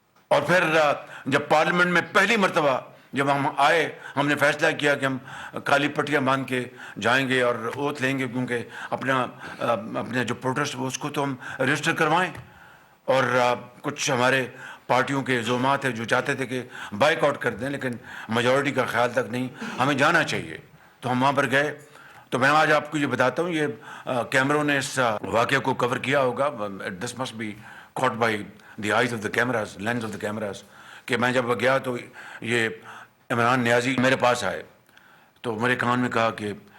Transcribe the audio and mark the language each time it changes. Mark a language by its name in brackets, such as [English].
[Urdu] اور پھر جب پارلیمنٹ میں پہلی مرتبہ جب ہم آئے، ہم نے فیصلہ کیا کہ ہم کالی پٹیاں باندھ کے جائیں گے اور اوتھ لیں گے، کیونکہ اپنا جو پروٹیسٹ وہ اس کو تو ہم رجسٹر کروائیں. اور کچھ ہمارے پارٹیوں کے زعمات ہیں جو چاہتے تھے کہ بائیک آؤٹ کر دیں، لیکن میجورٹی کا خیال تک نہیں، ہمیں جانا چاہیے. تو ہم وہاں پر گئے. تو میں آج آپ کو یہ بتاتا ہوں، یہ کیمروں نے اس واقعے کو کور کیا ہوگا. [English] This must be caught by the eyes of the cameras, lens of the cameras. [Urdu] کہ میں جب گیا تو یہ عمران نیازی میرے پاس آئے تو میرے کان میں کہا کہ